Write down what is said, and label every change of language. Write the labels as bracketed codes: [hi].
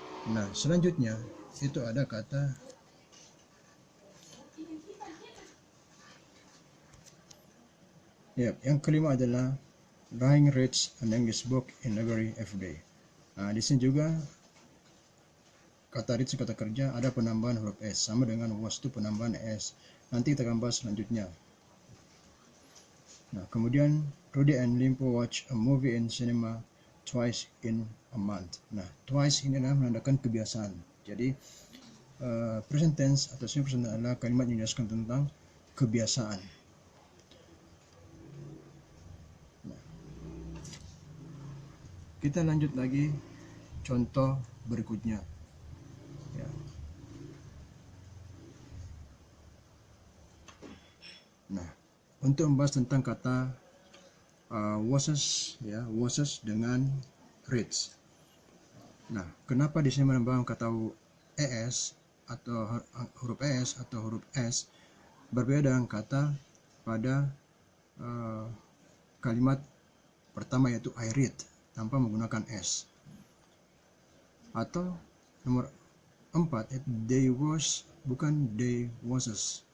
[id] Nah, selanjutnya itu ada kata yang kelima adalah [en] Ryan reads an English book in every day. [id] Nah, di sini juga kata reads kata kerja ada penambahan huruf s, sama dengan was itu penambahan s. Nanti kita akan bahas selanjutnya. Nah, kemudian [en] Rudy and Limpo watch a movie in cinema twice in a month. [id] Nah, twice ini adalah menandakan kebiasaan. Jadi present tense atau simple present adalah kalimat yang menjelaskan tentang kebiasaan. Nah, kita lanjut lagi contoh berikutnya. Ya. Nah, untuk membahas tentang kata washes, ya, washes dengan reads. Nah, kenapa di sini menambahkan kata es atau huruf es atau huruf s berbeda dengan kata pada kalimat pertama, yaitu [en] I read [id] tanpa menggunakan s. Atau nomor 4, [en] they wash [id] bukan [en] they washes.